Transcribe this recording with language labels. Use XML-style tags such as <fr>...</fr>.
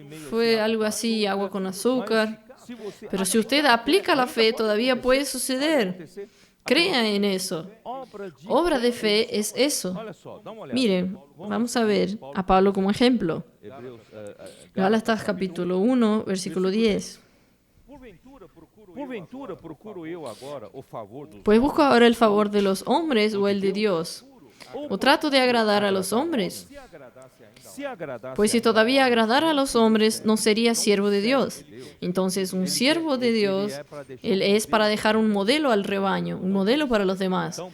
<es>Fue algo así, agua con azúcar. Pero si usted aplica la fe, todavía puede suceder. Crea en eso. Obra de fe es eso. Miren, vamos a ver a Pablo como ejemplo. Gálatas capítulo 1, versículo 10.</es> <pt>Porventura procuro eu agora o favor dos</pt> <es>Pues busco ahora el favor de los hombres o el de Dios. ¿O trato de agradar a los hombres?</es> <pt>se agradasse</pt> <es>Pues si todavía agradara a los hombres, no sería siervo de Dios. Entonces, un siervo de Dios, él es para dejar un modelo al rebaño, un modelo para los demás.</es>